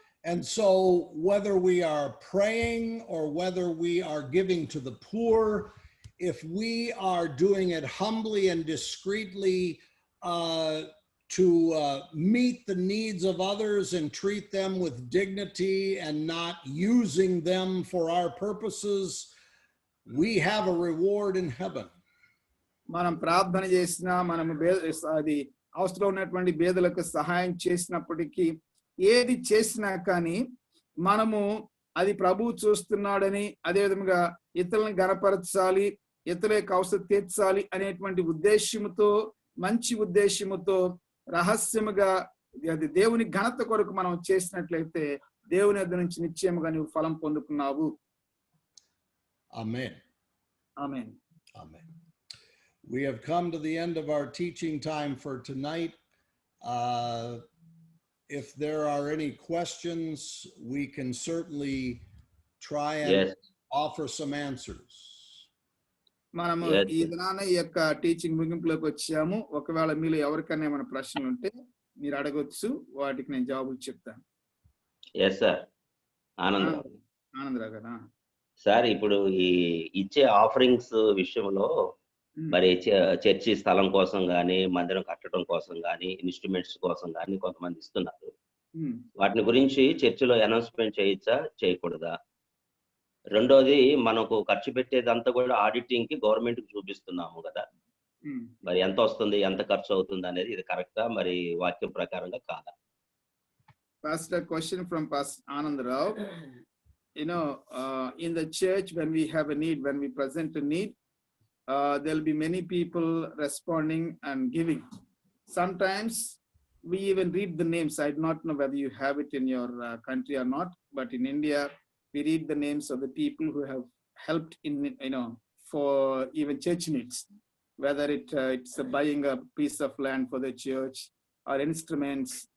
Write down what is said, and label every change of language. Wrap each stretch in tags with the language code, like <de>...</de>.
<en>And so whether we are praying or whether we are giving to the poor, if we are doing it humbly and discreetly, to meet the needs of others and treat them with dignity and not using them for our purposes, we have a reward in heaven.</en> <te>మనం ప్రార్థన చేసినా మనము అది అవసరం ఉన్నటువంటి పేదలకు సహాయం చేసినప్పటికీ ఏది చేసినా కానీ మనము అది ప్రభువు చూస్తున్నాడని, అదే విధంగా ఇతరులను గణపరచాలి, ఇతరుల యొక్క అవసరం తీర్చాలి అనేటువంటి ఉద్దేశముతో, మంచి ఉద్దేశముతో రహస్యముగా అది దేవుని ఘనత కొరకు మనం చేసినట్లయితే దేవుని యొద్ద నుంచి నిశ్చయముగా నీవు ఫలం పొందుకున్నావు.</te> <en>Amen.</en> <te>Amen.</te> <en>Amen. We have come to the end of our teaching time for tonight. If there are any questions, we can certainly try and offer some answers.</en> <te>మనము ఈ దినాన ఈ యొక్క టీచింగ్ ముగింపులోకి వచ్చాము. ఒకవేళ మీలో ఎవరికైనా ఏమైనా ప్రశ్నలు ఉంటే మీరు అడగొచ్చు, వాటికి నేను జవాబులు చెప్తాను.</te> <en>Yes sir.</en> <te>ఆనందరావు గారా? సార్, ఇప్పుడు ఈ ఇచ్చే ఆఫరింగ్స్ విషయంలో మరి చర్చి స్థలం కోసం కానీ, మందిరం కట్టడం కోసం కానీ, ఇన్స్ట్రుమెంట్స్ కోసం కానీ కొంతమంది ఇస్తున్నారు. వాటిని గురించి చర్చిలో అనౌన్స్మెంట్ చేయొచ్చా, చేయకూడదా? రెండోది, మనకు ఖర్చు పెట్టేదంతా కూడా ఆడిటింగ్ కి గవర్నమెంట్ కి చూపిస్తున్నాము కదా, మరి ఎంత వస్తుంది, ఎంత ఖర్చు అవుతుంది అనేది ఇది కరెక్టా, మరి వాక్యం ప్రకారంగా కాదా?</te> <en>Pastor, question from Pastor Anandrao. You know, in the church, when we have a need, when we present a need, there'll be many people responding and giving. Sometimes we even read the names. I do not know whether you have it in your country or not, but in India, we read the names of the people who have helped in, you know, for even church needs, whether it's buying a piece of land for the church or instruments.</en>